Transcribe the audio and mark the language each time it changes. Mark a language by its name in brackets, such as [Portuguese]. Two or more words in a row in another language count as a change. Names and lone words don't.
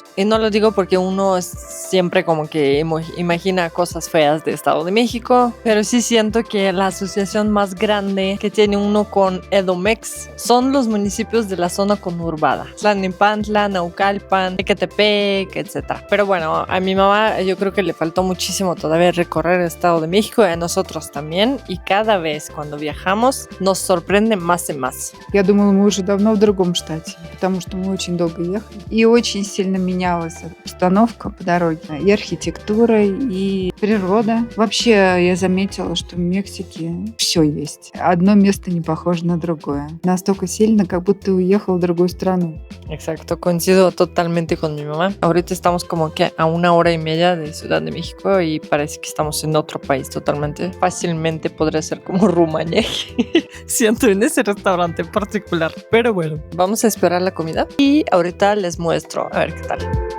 [Spanish] Y no lo digo porque uno siempre como que imagina cosas feas de Estado de México, pero sí siento que la asociación más grande que tiene uno con Edomex son los municipios de la zona conurbada: Tlalnepantla, Naucalpan, Ecatepec, etc. Pero bueno, a mi mamá yo creo que le faltó muchísimo todavía recorrer el Estado de México, y a nosotros también, y cada vez cuando viajamos nos sorprende más y más. [Russian] Я думала, мы уже давно в другом штате, потому что мы очень долго ехали. И очень сильно менялась обстановка по дороге. И архитектура, и природа. Вообще, я заметила, что в Мексике все есть. Одно место не похоже на другое. Настолько сильно, как будто уехал в другую страну. [Spanish] Exacto, coincido totalmente con mi mamá. Ahorita estamos como que a 1 hora y media de Ciudad de México y parece que estamos en otro país totalmente. Fácilmente podría ser como Rumania. Siento en ese restaurante en particular. Pero bueno, vamos a esperar la comida y ahorita les muestro a ver qué tal.